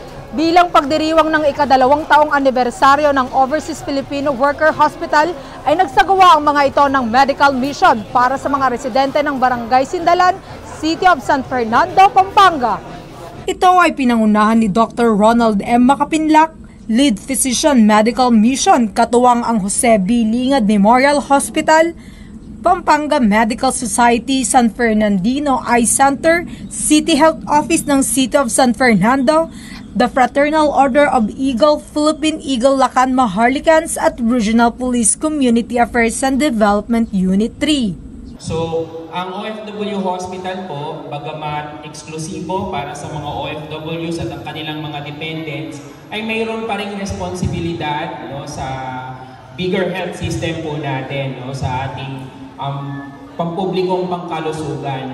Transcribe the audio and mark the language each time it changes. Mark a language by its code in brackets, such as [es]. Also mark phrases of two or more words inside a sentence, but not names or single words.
[tl] Bilang pagdiriwang ng ika-2 taong anibersaryo ng Overseas Filipino Worker Hospital ay nagsagawa ang mga ito ng medical mission para sa mga residente ng Barangay Sindalan, City of San Fernando, Pampanga. Ito ay pinangunahan ni Dr. Ronald M. Makapinlak, Lead Physician Medical Mission, katuwang ang Jose B. Lingad Memorial Hospital, Pampanga Medical Society, San Fernandino Eye Center, City Health Office ng City of San Fernando, the Fraternal Order of Eagle, Philippine Eagle Lacan Maharlikans at Regional Police Community Affairs and Development Unit 3. So, ang OFW Hospital po, bagamat eksklusibo para sa mga OFWs at ang kanilang mga dependents, ay mayroon pa ring responsibilidad, no, sa [en] bigger health system [tl] po natin, no, sa ating pampublikong pangkalusugan.